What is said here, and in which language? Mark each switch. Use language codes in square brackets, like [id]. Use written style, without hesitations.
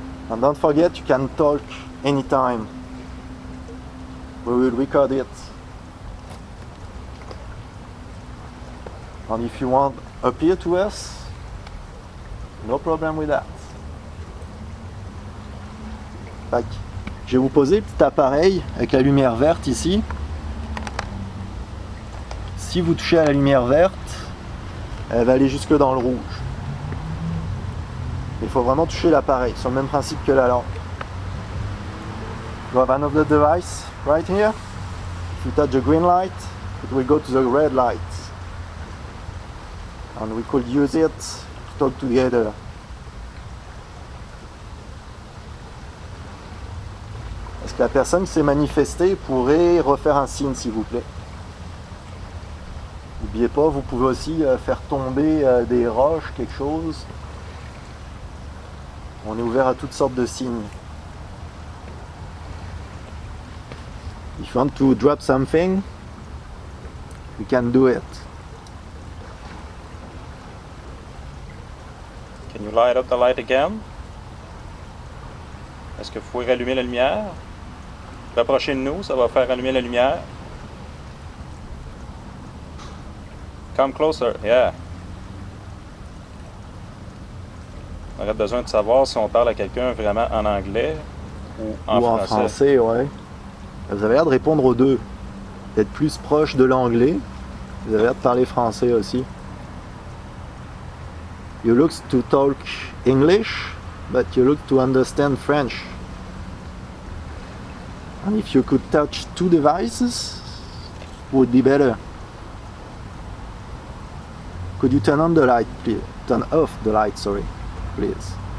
[en] And don't forget, you can talk anytime. We will record it. And if you want appear to us, no problem with that. Tac. [fr] Je vais vous poser le petit appareil avec la lumière verte ici. Si vous touchez à la lumière verte, elle va aller jusque dans le rouge. Il faut vraiment toucher l'appareil, c'est le même principe que la lampe. [en] You have another device right here. If you touch the green light, it will go to the red light. And we could use it to talk together. [fr] Est-ce que la personne qui s'est manifestée pourrait refaire un signe, s'il vous plaît? N'oubliez pas, vous pouvez aussi faire tomber des roches, quelque chose. On est ouvert à toutes sortes de signes. [en] If you want to drop something, you can do it. Can you light up the light again? [fr] Est-ce que vous pouvez rallumer la lumière? Rapprochez de nous, ça va faire allumer la lumière. [en] Come closer, yeah. [fr] On aurait besoin de savoir si on parle à quelqu'un vraiment en anglais ou en français. En français, ouais. Vous avez l'air de répondre aux deux. D'être plus proche de l'anglais. Vous avez l'air de parler français aussi. [en] You look to talk English, but you look to understand French. And if you could touch two devices, it would be better. Could you turn on the light, please? Turn off the light, sorry, please.